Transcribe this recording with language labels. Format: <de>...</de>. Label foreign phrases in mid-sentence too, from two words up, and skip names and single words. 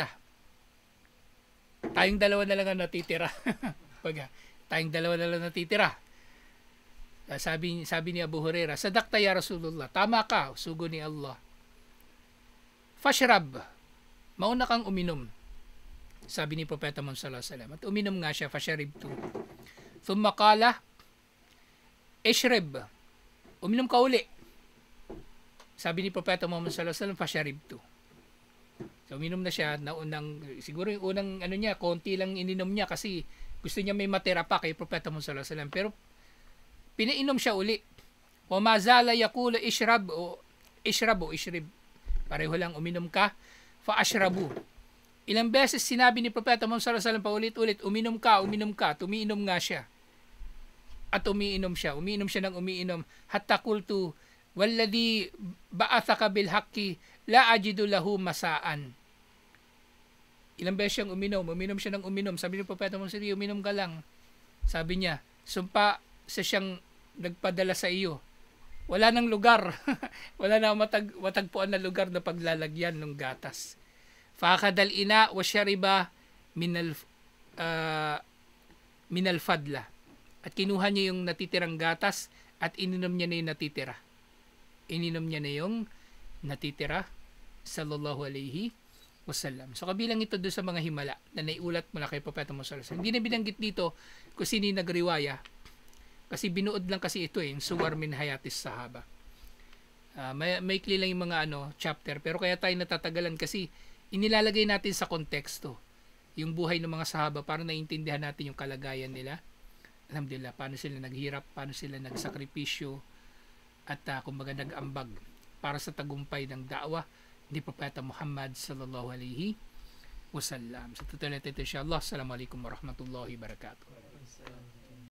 <tl>Tayong dalawa na lang ang natitira. Tayong dalawa na lang natitira. Sabi ni Abu Hurairah,</tl> <ar>صدقت يا رسول الله,</ar> <tl>tama ka, sugo ni Allah. Fashrab, mauna kang uminom. Sabi ni Propeta Muhammad</tl> <ar>صلى الله عليه وسلم.</ar> <tl>At uminom nga siya, fasharibtu.</tl> <ar>ثم قال,</ar> <tl>ishrib, uminom ka uli. Sabi ni Propeta Muhammad</tl> <ar>صلى الله عليه وسلم,</ar> <tl>fasharibtu. So uminom na siya, siguro yung unang konti lang ininom niya kasi gusto niya may matira pa kay Propeta Muhammad</tl> <ar>صلى الله عليه وسلم.</ar> <tl>Pero pinainom siya uli.</tl> <ar>وما زال يقول اشرب أو اشرب.</ar> <tl>Pareho lang, uminom ka,</tl> <ar>فأشرب.</ar> <tl>Ilang beses sinabi ni Propeta Muhammad</tl> <ar>صلى الله عليه وسلم</ar> <tl>paulit-ulit, uminom ka, tumiinom nga siya. At umiinom siya ng umiinom,</tl> <ar>حتى قلت والذي بعثك بالحق لا أجد له مسلكا.</ar> <tl>Ilang beses siyang uminom siya ng uminom. Sabi ni Propeta Muhammad</tl> <ar>صلى الله عليه وسلم,</ar> <tl>uminom ka lang. Sabi niya, sumpa sa siyang nagpadala sa iyo. Wala nang lugar. Wala na matagpuan na lugar na paglalagyan ng gatas.</tl> <ar>فأخذ الإناء وشرب من الفضلة.</ar> <tl>At kinuha niya yung natitirang gatas at ininom niya na yung natitira. Ininom niya na yung natitira</tl> <ar>صلى الله عليه وسلم.</ar> <tl>So kabilang ito doon sa mga himala na naiulat mula kay Propeta Muhammad</tl> <ar>صلى الله عليه وسلم.</ar> <tl>Hindi na binanggit dito kung sino yung nagriwaya kasi binuod lang kasi ito yung</tl> <ar>صور من حياة الصحابة.</ar> <tl>May lang yung mga chapter, pero kaya tayo natatagalan kasi inilalagay natin sa konteksto yung buhay ng mga sahaba para naiintindihan natin yung kalagayan nila. Alhamdulillah, paano sila naghirap, paano sila nagsakripisyo at kumbaga nag-ambag para sa tagumpay ng da'wah ni Propeta Muhammad</tl> <ar>صلى الله عليه وسلم.</ar> <tl>Sa tutuloy natin ito, insyaAllah.</tl> <ar>السلام عليكم ورحمة الله وبركاته.</ar>